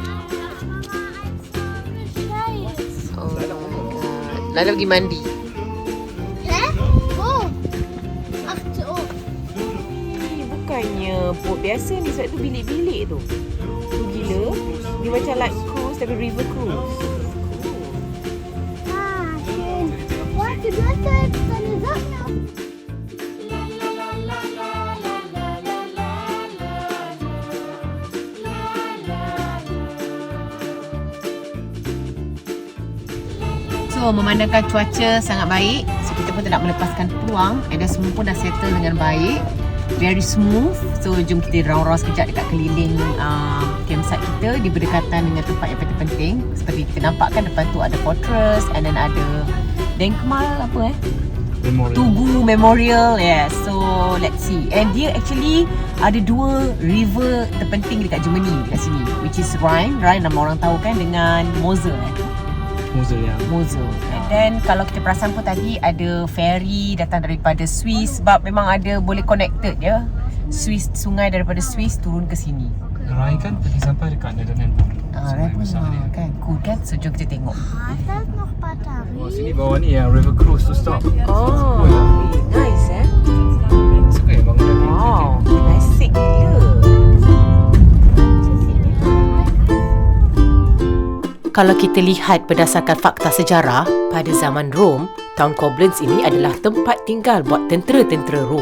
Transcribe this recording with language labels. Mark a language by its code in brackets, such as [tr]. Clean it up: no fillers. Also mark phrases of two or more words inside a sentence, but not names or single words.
[ms] Lalu pergi mandi. [de] Wo? Ach, [ms] Bukannya boat biasa ni, sebab tu bilik-bilik tu. Tu gila. Dia macam [en] like cruise [ms] tapi [en] river cruise. [de] schön. Warte, du hast da jetzt deine Sachen auf. [ms] So memandangkan cuaca sangat baik, so kita pun tak nak melepaskan peluang. Dan semua pun dah settle dengan baik, [en] very smooth. [ms] So jom kita round-round sekejap dekat keliling campsite kita di berdekatan dengan tempat yang penting. Seperti kita nampak kan depan tu ada fortress, [en] and then [ms] ada Denkmal Memorial. Tugu Memorial. [en] Yes, so let's see. [ms] And dia actually ada dua river terpenting dekat Germany dekat sini, [en] which is [ms] Rhine nama orang tahu kan, dengan Mosel Mosel. [en] And then [ms] kalau kita perasan pun tadi ada ferry datang daripada Swiss, sebab memang ada boleh connected ya. Swiss, sungai daripada Swiss turun ke sini. Rai kan pergi sampai dekat Netherlands. Rai pun kan, cool kan. So jom kita tengok. [de] Da ist noch Batterie. [ms] Oh, sini bawah ni yang [en] river cruise to stop. Oh, nice [ms] Suka ya bangunan ni. Wow, klasik gila. Kalau kita lihat berdasarkan fakta sejarah, pada zaman Rom, Town Koblenz ini adalah tempat tinggal buat tentera-tentera Rom.